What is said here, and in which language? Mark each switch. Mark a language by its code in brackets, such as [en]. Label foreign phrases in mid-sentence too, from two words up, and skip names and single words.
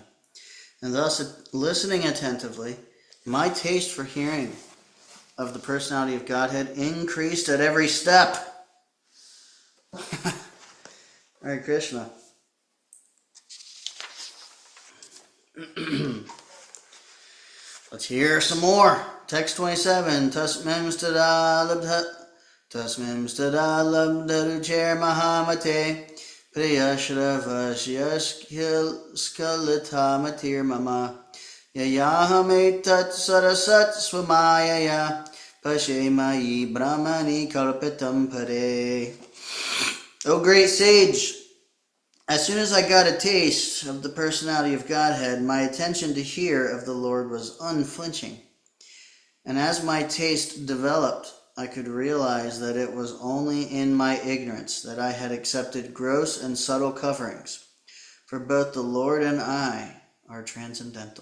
[en] And thus, listening attentively, my taste for hearing of the personality of Godhead increased at every step. Alright, Krishna. Let's hear some more. Text 27. [sa] तस्मिन् तदा लब्धरुचेर् महामते प्रियश्रवस्यस्खलितामतिर् मम ययाहमेतत् सदसत् स्वमायया पश्ये मयि ब्रह्मणि कल्पितं परे. [en] O great sage, as soon as I got a taste of the personality of Godhead, my attention to hear of the Lord was unflinching. And as my taste developed, I could realize that it was only in my ignorance that I had accepted gross and subtle coverings, for both the Lord and I are transcendental.